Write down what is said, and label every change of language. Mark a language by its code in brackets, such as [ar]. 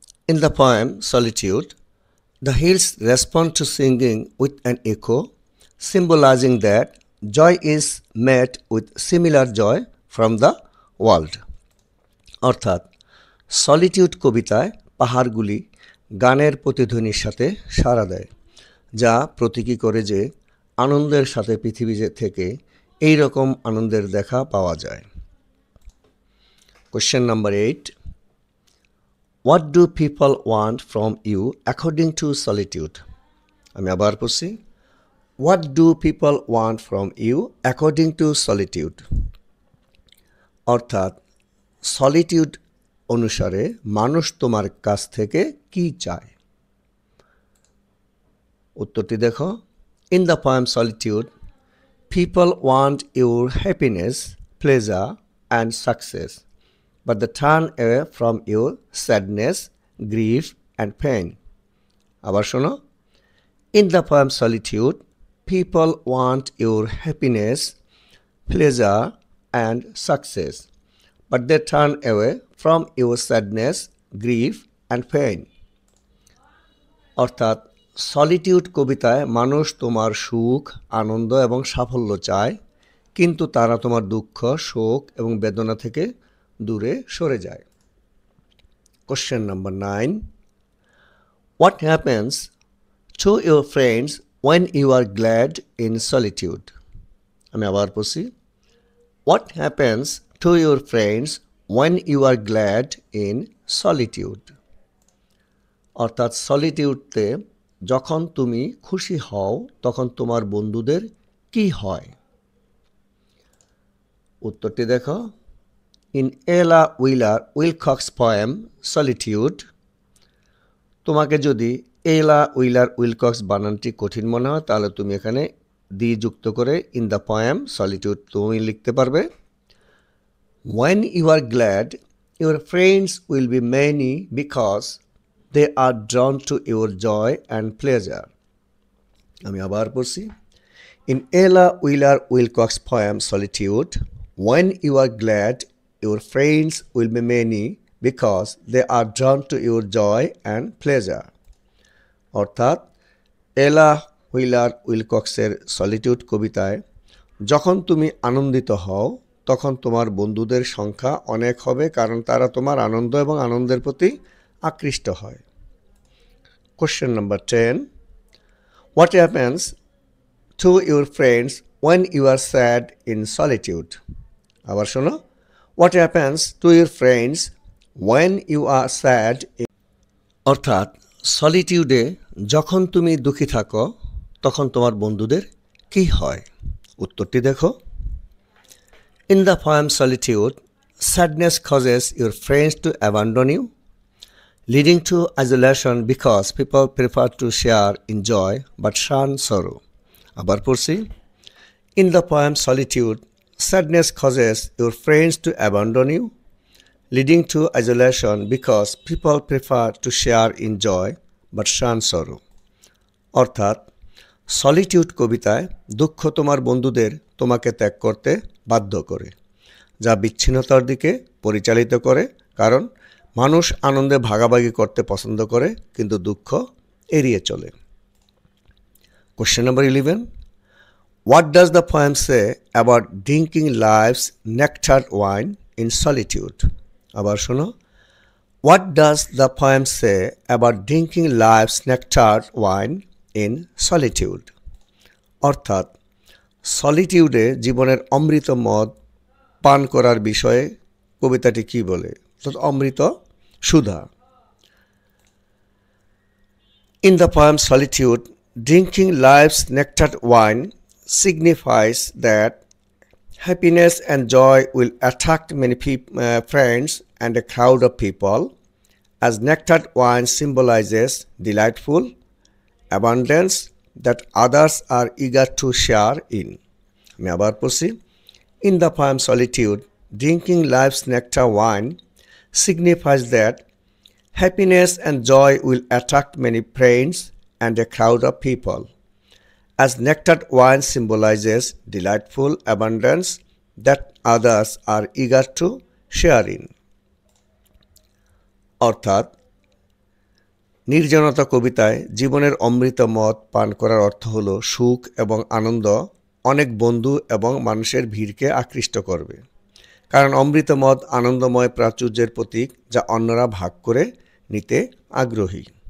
[en] In the poem Solitude, the hills respond to singing with an echo, symbolizing that joy is met with similar joy from the world. [bn] অর্থাৎ solitude কবিতায় পাহাড়গুলি গানের প্রতিধ্বনির সাথে সাড়া দেয়, যা প্রতীকী করে যে আনন্দের সাথে পৃথিবী থেকে এই রকম আনন্দের দেখা পাওয়া যায়। [en] Question number 8. What do people want from you according to solitude? [bn] আমি আবার পড়ছি, [en] what do people want from you according to solitude? অর্থাৎ [bn] সলিটিউড অনুসারে মানুষ তোমার কাছ থেকে কি চায়? উত্তরটি দেখো। [en] In the poem solitude, people want your happiness, pleasure, and success, but they turn away from your sadness, grief, and pain. [bn] আবার শোনো। [en] In the poem Solitude, people want your happiness, pleasure, and success, but they turn away from your sadness, grief, and pain. [bn] অর্থাৎ solitude কবিতায় মানুষ তোমার সুখ, আনন্দ এবং সাফল্য চায়, কিন্তু তারা তোমার দুঃখ, শোক এবং বেদনা থেকে দূরে সরে যায়। [en] Question number 9, what happens to your friends when you are glad in solitude? [bn] আমি আবার পড়ছি। [en] What happens to your friends when you are glad in solitude? [bn] অর্থাৎ সলিটিউডতে যখন তুমি খুশি হও তখন তোমার বন্ধুদের কি হয়? উত্তরটি দেখো। [en] in Ella Wilcox poem solitude, [bn] তোমাকে যদি এলা উইলকক্স বানানটি কঠিন মনে হয় তাহলে তুমি এখানে দি যুক্ত করে [en] in the poem solitude [bn] তুমি লিখতে পারবে। [en] When you are glad, your friends will be many because they are drawn to your joy and pleasure. [bn] আমি আবার পড়ছি। [en] In Ella Wheeler Wilcox poem Solitude, when you are glad, your friends will be many because they are drawn to your joy and pleasure. [bn] অর্থাৎ এলা wheeler উইলকক্সের solitude কবিতায় যখন তুমি আনন্দিত হও তখন তোমার বন্ধুদের সংখ্যা অনেক হবে, কারণ তারা তোমার আনন্দ এবং আনন্দের প্রতি আকৃষ্ট হয়। [en] Question number 10, what happens to your friends when you are sad in solitude? [bn] আবার শোনো। [en] What happens to your friends when you are sad? [bn] অর্থাৎ সলিটিউডে যখন তুমি দুঃখী থাকো তখন তোমার বন্ধুদের কি হয়? উত্তরটি দেখো। [en] In the poem Solitude, sadness causes your friends to abandon you, leading to isolation because people prefer to share in joy but shun sorrow. [bn] আবার পড়ছি। [en] In the poem Solitude, sadness causes your friends to abandon you, leading to isolation because people prefer to share in joy but shun sorrow. [bn] অর্থাৎ solitude কবিতায় দুঃখ তোমার বন্ধুদের তোমাকে ত্যাগ করতে বাধ্য করে, যা বিচ্ছিন্নতার দিকে পরিচালিত করে, কারণ মানুষ আনন্দে ভাগাভাগি করতে পছন্দ করে কিন্তু দুঃখ এড়িয়ে চলে। [en] Question number 11, what does the poem say about drinking life's nectared wine in solitude? [bn] আবার শোনো। [en] What does the poem say about drinking life's nectared wine in solitude? [bn] অর্থাৎ সলিটিউডে জীবনের অমৃত মদ পান করার বিষয়ে কবিতাটি কি বলে? অমৃত সুধা। [en] In the poem Solitude, drinking life's nectared wine signifies that happiness and joy will attract many friends and a crowd of people, as nectared wine symbolizes delightful abundance that others are eager to share in. [bn] আমি আবার পড়ছি। [en] In the poem Solitude, drinking life's nectar wine signifies that happiness and joy will attract many friends and a crowd of people, as nectared wine symbolizes delightful abundance that others are eager to share in. [bn] অর্থাৎ নির্জনতা কবিতায় জীবনের অমৃত মদ পান করার অর্থ হল সুখ এবং আনন্দ অনেক বন্ধু এবং মানুষের ভিড়কে আকৃষ্ট করবে, কারণ অমৃত মদ আনন্দময় প্রাচুর্যের প্রতীক যা অন্যরা ভাগ করে নিতে আগ্রহী।